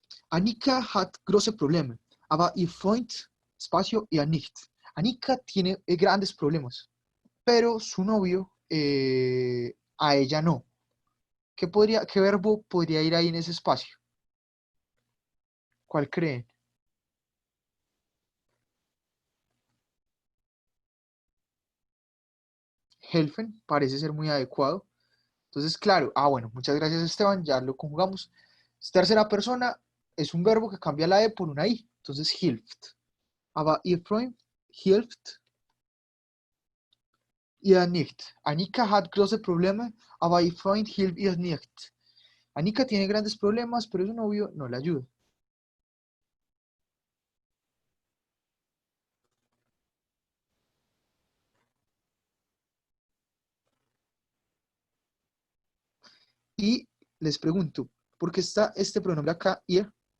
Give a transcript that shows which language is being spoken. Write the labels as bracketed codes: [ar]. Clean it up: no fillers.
[de] Annika hat große Probleme, aber ihr Freund, espacio, ihr nicht. [es] Annika tiene grandes problemas, pero su novio a ella no. ¿Qué verbo podría ir ahí en ese espacio? ¿Cuál creen? Helfen parece ser muy adecuado. Entonces, claro, bueno, muchas gracias Esteban, ya lo conjugamos. Tercera persona es un verbo que cambia la E por una I. Entonces, hilft. [de] Aber ihr Freund hilft ihr nicht. Annika hat große Probleme, aber ihr Freund hilft ihr nicht. [es] Annika tiene grandes problemas, pero su novio no la ayuda. Y les pregunto, ¿por qué está este pronombre acá, ihr?